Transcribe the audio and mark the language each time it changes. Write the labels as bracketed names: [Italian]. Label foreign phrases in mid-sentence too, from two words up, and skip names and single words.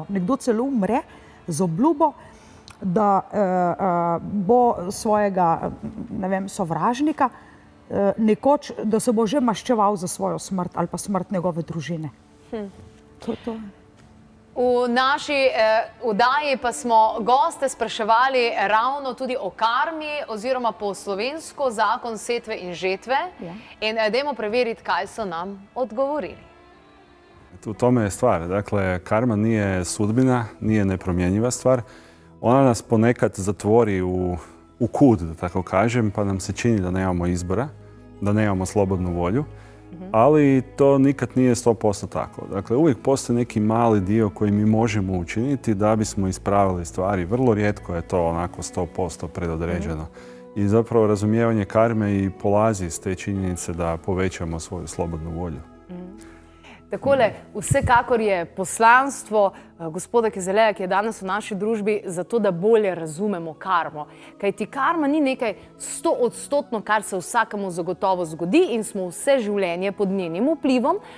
[Slovenian] Nekdo celo umre z obljubo, da bo svojega, ne vem, sovražnika nekoč, da se bo že maščeval za svojo smrt ali pa smrt njegove družine. To. V naši oddaji pa smo goste spraševali ravno tudi o karmi oziroma po slovensko zakon setve in žetve. In dajmo preveriti, kaj so nam odgovorili. [Croatian] U tome je stvar. Dakle, karma nije sudbina, nije nepromjenjiva stvar. Ona nas ponekad zatvori u kud, da tako kažem, pa nam se čini da nemamo izbora, da nemamo slobodnu volju, ali to nikad nije 100% tako. Dakle, uvijek postoji neki mali dio koji mi možemo učiniti da bismo ispravili stvari. Vrlo rijetko je to onako 100% predodređeno. I zapravo razumijevanje karme i polazi iz te činjenice da povećamo svoju slobodnu volju. [Slovenian] Takole, vsekakor je poslanstvo gospoda Kezeleja, ki je danes v naši družbi, zato da bolje razumemo karmo. Kajti karma ni nekaj 100%, kar se vsakemu zagotovo zgodi in smo vse življenje pod njenim vplivom.